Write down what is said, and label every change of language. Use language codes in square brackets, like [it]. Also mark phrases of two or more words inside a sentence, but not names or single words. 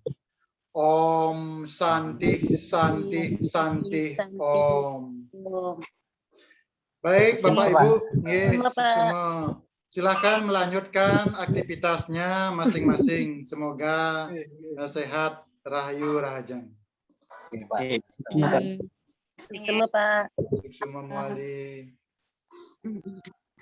[sa] Om Santi Santi Santi Om. [id] Baik Bapak Ibu, semua silakan melanjutkan aktivitasnya masing-masing. Semoga sehat, [ban] rahayu, rahajang. [id] Semua Pak. Semua muali.